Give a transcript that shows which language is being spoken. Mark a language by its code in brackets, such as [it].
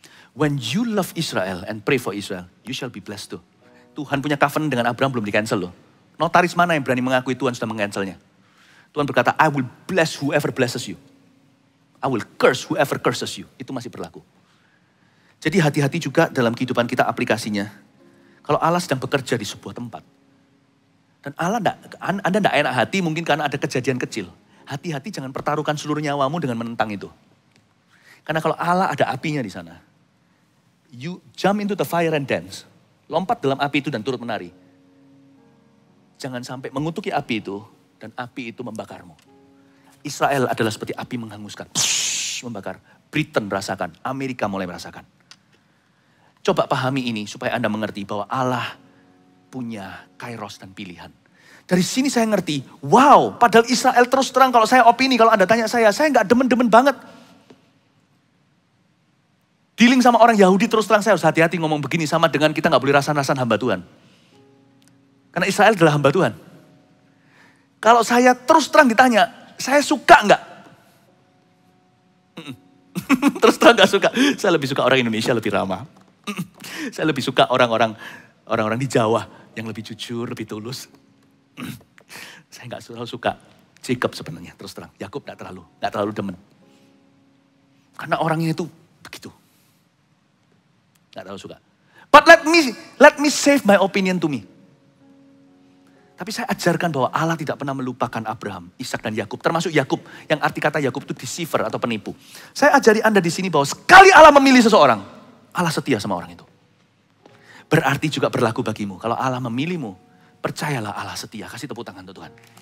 [en] When you love Israel and pray for Israel, you shall be blessed too. [id] Tuhan punya covenant dengan Abraham belum di-cancel loh. Notaris mana yang berani mengakui Tuhan sudah meng-cancelnya? Tuhan berkata, [en] I will bless whoever blesses you. I will curse whoever curses you. [id] Itu masih berlaku. Jadi hati-hati juga dalam kehidupan kita aplikasinya. Kalau Allah sedang bekerja di sebuah tempat. Dan Anda tidak enak hati mungkin karena ada kejadian kecil. Hati-hati jangan pertaruhkan seluruh nyawamu dengan menentang itu. Karena kalau Allah ada apinya di sana. [en] You jump into the fire and dance. [id] Lompat dalam api itu dan turut menari. Jangan sampai mengutuki api itu dan api itu membakarmu. Israel adalah seperti api menghanguskan. Membakar. Britain rasakan, Amerika mulai merasakan. Coba pahami ini supaya Anda mengerti bahwa Allah punya kairos dan pilihan. Dari sini saya ngerti, wow, padahal Israel terus terang kalau saya opini, kalau Anda tanya saya nggak demen-demen banget. Dealing sama orang Yahudi terus terang saya harus hati-hati ngomong begini sama dengan kita nggak boleh rasan-rasan hamba Tuhan. Karena Israel adalah hamba Tuhan. Kalau saya terus terang ditanya, saya suka nggak? Terus terang nggak suka. Saya lebih suka orang Indonesia lebih ramah. Saya lebih suka orang-orang di Jawa yang lebih jujur, lebih tulus. Saya nggak terlalu suka Jacob sebenarnya terus terang. Yakub nggak terlalu demen. Karena orangnya itu begitu. Nggak terlalu suka. [en] But let me save my opinion to me. [id] Tapi saya ajarkan bahwa Allah tidak pernah melupakan Abraham, Ishak dan Yakub. Termasuk Yakub, yang arti kata Yakub itu deceiver atau penipu. Saya ajari Anda di sini bahwa sekali Allah memilih seseorang, Allah setia sama orang itu. Berarti juga berlaku bagimu. Kalau Allah memilihmu, percayalah Allah setia. Kasih tepuk tangan untuk Tuhan.